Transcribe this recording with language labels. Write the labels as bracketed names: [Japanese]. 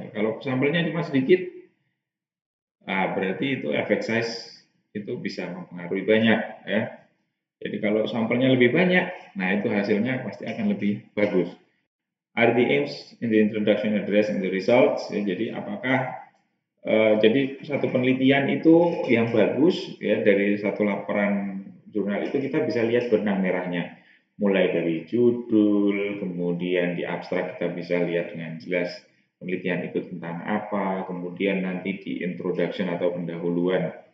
[Indonesian] Kalau sampelnya cuma sedikit, berarti itu effect size itu bisa mempengaruhi banyak ya. Jadi kalau sampelnya lebih banyak, nah itu hasilnya pasti akan lebih bagus. [English] Are the aims in the introduction address in the results? [Indonesian] Ya, jadi apakah jadi satu penelitian itu yang bagus ya, dari satu laporan jurnal itu kita bisa lihat benang merahnya, mulai dari judul, kemudian di abstrak kita bisa lihat dengan jelas penelitian itu tentang apa, kemudian nanti di introduction atau pendahuluan